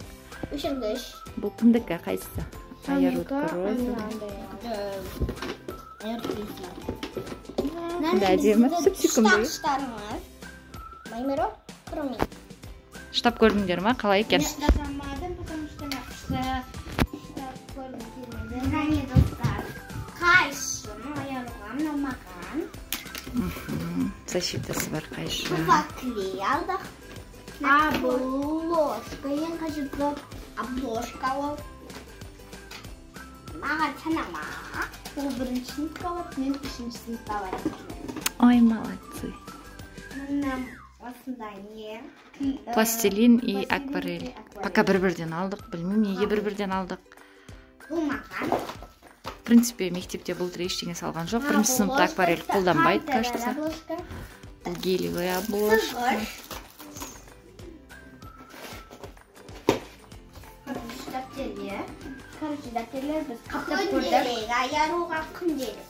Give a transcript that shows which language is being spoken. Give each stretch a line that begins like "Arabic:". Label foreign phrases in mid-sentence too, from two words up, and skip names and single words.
Kazakh: Бұл кімдікі? Қайсысы? Аярудка роза. Да, әдемі. Сүп-сүкімді. Штаб көрдіңдер ма? Қалай екен? Штабамадым,
Russian: потому что написано
Kazakh: штаб көрдіңдер. Достар, қайшыны аяруға маған. Защитасы бар қайшы. Бұға клей алдық. Обложка, ең қажеті обложка ол. Маған санама. Ол бірінші сыныпқа бар, мен үшінші сыныпқа бар.
Russian: Ой, молодцы.
Kazakh: Мына осындай не?
Russian: Пластилин и акварель.
Kazakh: Пока бір-бірден алдық, білмеймін, неге бір-бірден алдық. Бұл маған.
Russian: В принципе,
Kazakh: мектепте бұл ештеңе салған жоқ. Бірінші сыныпта акварель қолданбайды, кажется.
Russian: Бұл гелевая обложка.
Kazakh: Короче, дәптерлер біз қаптап көрдік. Аяруға күнделік.